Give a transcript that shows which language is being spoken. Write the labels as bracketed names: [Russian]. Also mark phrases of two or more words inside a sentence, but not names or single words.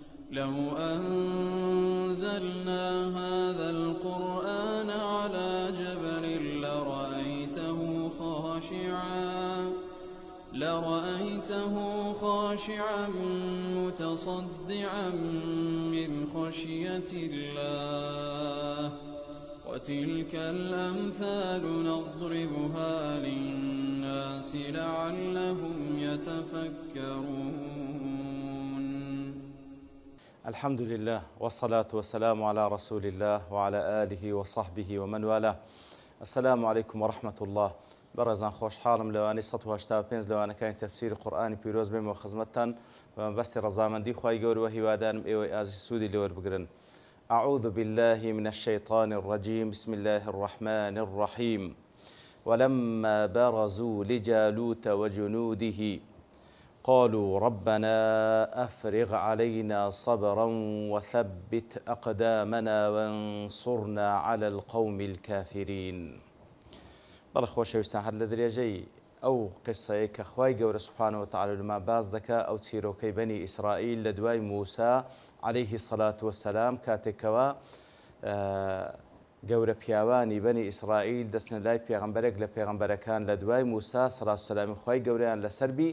[Arabic] لو أنزلنا هذا القرآن على جبل لرأيته خاشعا متصدعا من خشية الله وتلك الأمثال نضربها للناس لعلهم يتفكرون. الحمد لله والصلاة والسلام على رسول الله وعلى آله وصحبه ومن والاه. السلام عليكم ورحمة الله. [Central Kurdish] بەڕێزان خۆشحاڵم لەوانەی 185 لەوانەکانی تەفسیری قورئانی پیرۆز بێمەوە خزمەتتان بەمەبەستی ڕەزامەندی خوای گەورەوە هیوادارم ئێوەی ئازیز سوودی لێوەربگرن. [Arabic] أعوذ بالله من الشيطان الرجيم بسم الله الرحمن الرحيم ولما برزوا لجالوت وجنوده قالوا ربنا أفرغ علينا صبرا وثبت أقدامنا وانصرنا على القوم الكافرين. [Central Kurdish] بەڵێ خۆشەویستان هەر لە درێژەی ئەو قسەیە کە خوای گەورە [Arabic] سوبحانەهو وتەعالا [Central Kurdish] لەما باز دەکا ئەو چیرۆکەی بەنی ئیسرائیل لە دوای موسا [Arabic] عەلەیهی السەڵات وەسەلام [Central Kurdish] کاتێکەوە گەورە پیاوانی بەنی ئیسرائیل دەستنە لای پێغەمبەرێک لە پێغەمبەرەکان لە دوای موسا سەڵات وسەلامی خوای گەورەیان لەسەربی